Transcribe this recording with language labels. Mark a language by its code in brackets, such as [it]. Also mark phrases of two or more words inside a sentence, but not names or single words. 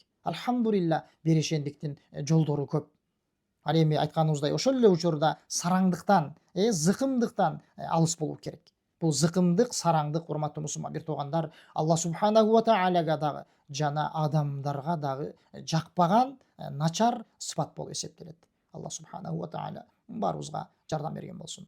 [ky] Алхамдулилла, берешендиктин жолдору көп. Ал эми айтканыбыздай, ошол эле учурда сараңдыктан, зыкымдыктан алыс болуу керек. Бул зыкымдык, сараңдык, урматтуу мусулман бир туугандар, [ar] الله سبحانه وتعالى [ky] дагы жана адамдарга дагы жакпаган начар сыпат болуп эсептелет. [ar] الله سبحانه وتعالى [ky] баарыбызга жардам берген болсун.